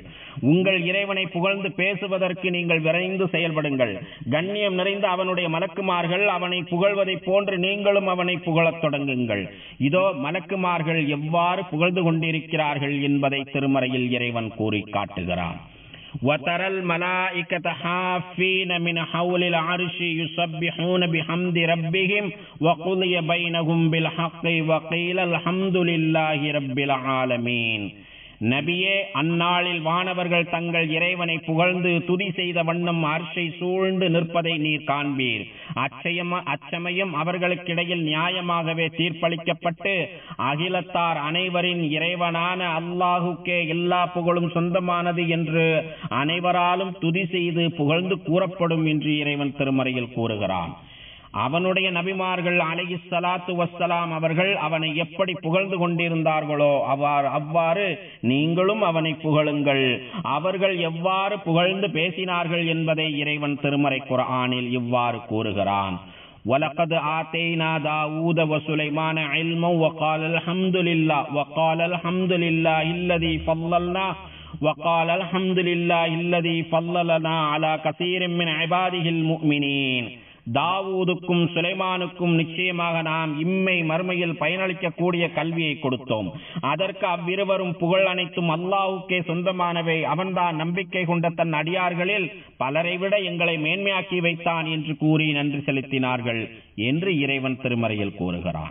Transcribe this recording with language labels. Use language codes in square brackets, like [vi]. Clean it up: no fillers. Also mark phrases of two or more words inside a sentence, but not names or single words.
[ta] உங்கள் இறைவனை புகழ்ந்து பேசுவதற்கு நீங்கள் விரைந்து செயல்படுங்கள். கண்ணியம் நிறைந்த அவனுடைய மலக்குமார்கள் அவனை புகழ்வதை போன்று நீங்களும் அவனை புகழத் தொடங்குங்கள். இதோ மலக்குமார்கள் எவ்வாறு புகழ்ந்து கொண்டிருக்கிறார்கள் என்பதை திருமறையில் இறைவன் கூறி காட்டுகிறான். [ar] وَتَرَى الْمَلَائِكَةَ حَافِّينَ مِنْ حَوْلِ الْعَرْشِ يُسَبِّحُونَ بِحَمْدِ رَبِّهِمْ وَقُضِيَ بَيْنَهُمْ بِالْحَقِّ وَقِيلَ الْحَمْدُ لِلَّهِ رَبِّ الْعَالَمِينَ. [ta] நபியே, அந்நாளில் வானவர்கள் தங்கள் இறைவனை புகழ்ந்து துதி செய்த வண்ணம் அர்ஷை சூழ்ந்து நிற்பதை நீர் காண்பீர். அச்சமயம் அவர்களுக்கிடையில் நியாயமாகவே தீர்ப்பளிக்கப்பட்டு அகிலத்தார் அனைவரின் இறைவனான அல்லாஹுக்கே எல்லா புகழும் சொந்தமானது என்று அனைவராலும் துதி செய்து புகழ்ந்து கூறப்படும் என்று இறைவன் திருமறையில் கூறுகிறான். அவனுடைய நபிமார்கள் [ar] عليه الصلاة والسلام [ta] அவர்கள் அவனை எப்படி புகழ்ந்து கொண்டிருந்தார்களோ அவ்வாறு நீங்களும் அவனை புகழுங்கள். அவர்கள் எவ்வாறு புகழ்ந்து பேசினார்கள் என்பதை இறைவன் திருமறை குர்ஆனில் இவ்வாறு கூறுகிறான். [ar] وَلَقَدْ آتَيْنَا دَاوُودَ وَسُلَيْمَانَ عِلْمًا وَقَالَ الْحَمْدُ لِلَّهِ الَّذِي فَضَّلَنَا عَلَى كَثِيرٍ مِنْ عِبَادِهِ الْمُؤْمِنِينَ. [ta] தாவூதுக்கும் சுலைமானுக்கும் நிச்சயமாக நாம் இம்மை மறுமையில் பயனளிக்கக்கூடிய கல்வியை கொடுத்தோம். அதற்கு அவ்விருவரும் புகழ் அனைத்தும் அல்லாஹுக்கே சொந்தமானவை. அவன்தான் நம்பிக்கை கொண்ட தன் அடியார்களில் பலரை விட எங்களை மேன்மையாக்கி வைத்தான் என்று கூறி நன்றி செலுத்தினார்கள் என்று இறைவன் திருமறையில் கூறுகிறான்.